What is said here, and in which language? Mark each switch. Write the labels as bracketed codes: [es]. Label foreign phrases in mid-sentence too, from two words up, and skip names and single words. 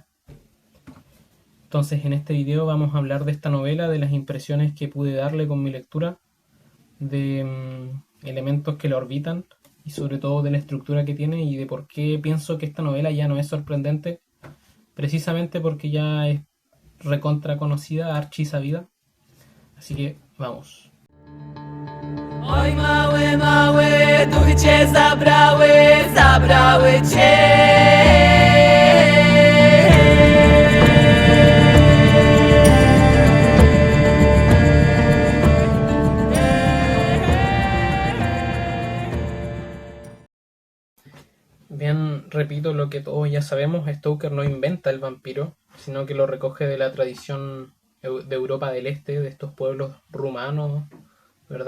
[es] Entonces, en este video vamos a hablar de esta novela, de las impresiones que pude darle con mi lectura, de elementos que la orbitan y sobre todo de la estructura que tiene y de por qué pienso que esta novela ya no es sorprendente, precisamente porque ya es recontra conocida, archi sabida. Así que vamos. [pl] Oj mały, mały, duchy cię zabrały, zabrały cię. [es] Bien, repito lo que todos ya sabemos, Stoker no inventa el vampiro, sino que lo recoge de la tradición de Europa del Este, de estos pueblos rumanos, ¿verdad?